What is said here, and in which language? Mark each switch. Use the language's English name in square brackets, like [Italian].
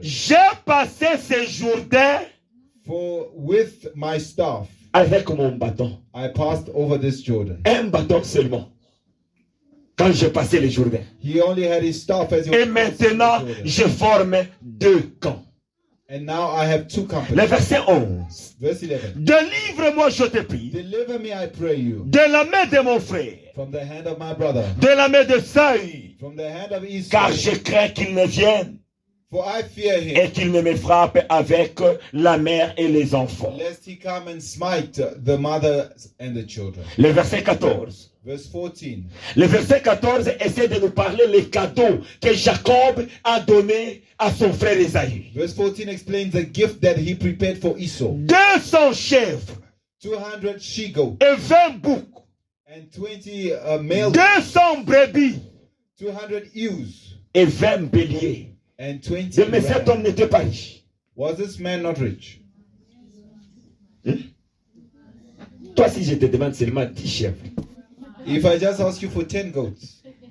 [French] J'ai passé ces Jourdains [English] For with my staff [French] avec mon bâton. [English] I passed over this Jordan. [French] Un bâton seulement. Quand j'ai passé les Jourdains. [English] He only had his staff as he [French] Et [English] was passing [French] maintenant, [English] the Jordan. [French] je forme deux camps. [English] And now I have two [French] Le [English] companies. [French] verset 11. [English] Verse 11. [French] Délivre-moi, je te prie, [English] Deliver me, I pray you, [French] de la main de mon frère, [English] from the hand of my brother, [French] de la main de Saül, [English] from the hand of [French] car [English] Esau. [French] je crains qu'il ne vienne [English] For I fear him, [French] et qu'il ne me frappe avec la mère et les enfants. [English] lest he come and smite the mother and the children. [French] Le verset 14. [English] Verse 14. [French] Le verset 14 essaie de nous parler les cadeaux que Jacob a donnés à son frère Esaü. [English] Verse 14 explains the gift that he prepared for Esau. [French] 200 chèvres [English] 200 she-goats [French] et 20 boucs, [English] and 20 male, [French] 200 brebis [English] 200 ewes [French] et 20 béliers. [English] and 20 [French] Mais cet homme [English] rams. [French] n'était pas riche. [English] Was this man not rich? [French] Toi, si je te demande seulement 10 chèvres, [English] If I just ask you for 10 goats,